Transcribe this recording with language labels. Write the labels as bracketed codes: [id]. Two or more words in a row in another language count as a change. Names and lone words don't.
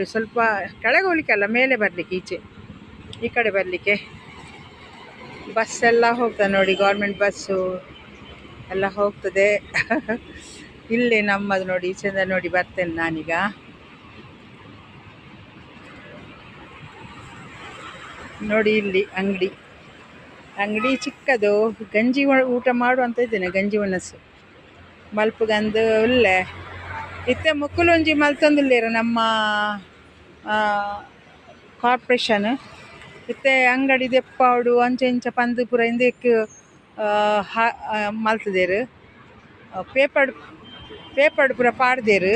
[kn] ಸ್ವಲ್ಪ ಕೆಳಗೆ ಹೋಗ್ಲಿಕ್ಕೆ ಅಲ್ಲ, ಮೇಲೆ ಬರಲಿಕ್ಕೆ, ಈಚೆ ಈ ಕಡೆ ಬರಲಿಕ್ಕೆ ಬಸ್ ಎಲ್ಲ ಹೋಗ್ತದೆ ನೋಡಿ, [en] government bus [kn] ಎಲ್ಲ ಹೋಗ್ತದೆ. ಇಲ್ಲಿ ನಮ್ಮದು ನೋಡಿ, ಈಚೆಯಿಂದ ನೋಡಿ ಬರ್ತೇನೆ ನಾನೀಗ. ನೋಡಿ ಇಲ್ಲಿ ಅಂಗಡಿ ಚಿಕ್ಕದು, ಗಂಜಿ ಊಟ ಮಾಡುವಂತ ಇದ್ದೇನೆ, [tcy] ಗಂಜಿ ವನಸ್ಸು ಮಲ್ಪುಗಂದು ಉಲ್ಲೆ ಇತ್ತೆ ಮುಕ್ಕುಲೊಂಜಿ ಮಲ್ತೊಂದುಲ್ಲೇರ ನಮ್ಮ ಕಾರ್ಪೊರೇಷನ್. ಇತ್ತೆ ಅಂಗಡಿ ದೆಪ್ಪಾವಡು ಅಂಚೆ ಇಂಚ ಪಂದು ಪೂರ ಇಂದಕ್ಕೆ ಮಲ್ತದೇರು, ಪೇಪರ್ಡ್ ಪೂರ ಪಾಡ್ದೇರು.